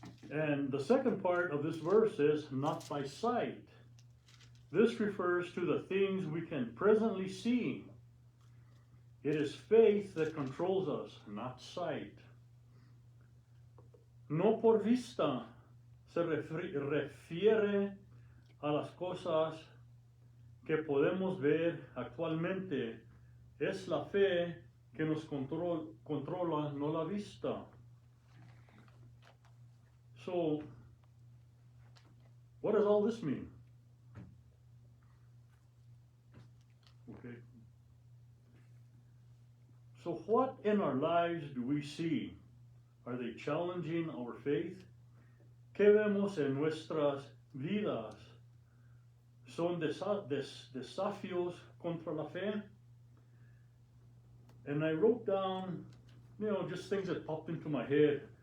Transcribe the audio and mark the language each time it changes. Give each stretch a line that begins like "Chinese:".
English: And the second part of this verse is not by sight. This refers to the things we can presently see. It is faith that controls us, not sight.
Spanish: No por vista se refiere a las cosas que podemos ver actualmente. Es la fe que nos controla, no la vista.
English: So, what does all this mean? Okay. So what in our lives do we see? Are they challenging our faith?
Spanish: ¿Qué vemos en nuestras vidas? ¿Son desafíos contra la fe?
English: And I wrote down, just things that popped into my head.